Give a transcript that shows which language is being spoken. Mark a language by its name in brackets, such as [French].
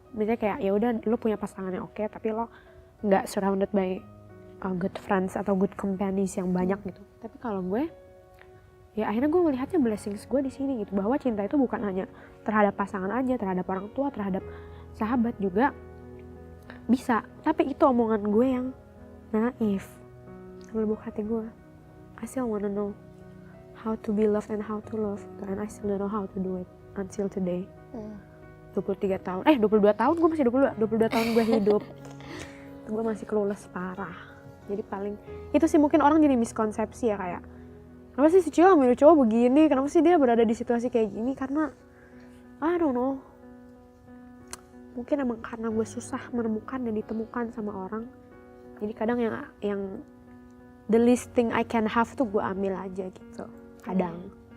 [Indonesian] Misalnya kayak ya udah lo punya pasangan yang oke, tapi lo nggak surrounded by good friends atau good companions yang banyak gitu. Tapi kalau gue, ya akhirnya gue melihatnya blessings gue di sini gitu, bahwa cinta itu bukan hanya terhadap pasangan aja, terhadap orang tua, terhadap sahabat juga bisa. Tapi itu omongan gue yang naif, lubuk hati gue. [English] I still wanna know how to be loved and how to love, and I still don't know how to do it until today. [Indonesian] 22 tahun gue masih 22 tahun gue hidup. Gue masih clueless parah. Jadi paling itu sih mungkin orang jadi miskonsepsi ya, kayak kenapa sih si cewek milih cowok begini, kenapa sih dia berada di situasi kayak gini, karena [English] I don't know, [Indonesian] mungkin emang karena gue susah menemukan dan ditemukan sama orang, jadi kadang yang [English] the least thing I can have [Indonesian] tuh gue ambil aja gitu kadang.